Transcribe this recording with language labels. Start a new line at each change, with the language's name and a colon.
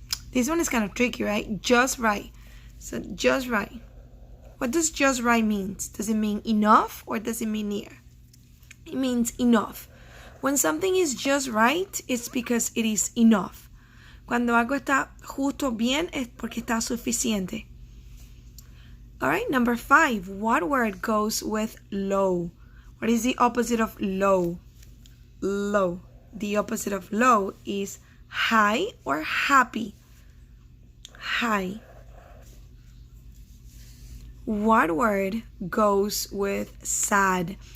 English: This one is kind of tricky, right? Just right. So just right. What does just right mean? Does it mean enough or does it mean near? It means enough. When something is just right, it's because it is enough.
Spanish: Cuando algo está justo bien, es porque está suficiente.
English: All right, number 5. What word goes with low? What is the opposite of low? Low. The opposite of low is high or happy. High. What word goes with sad?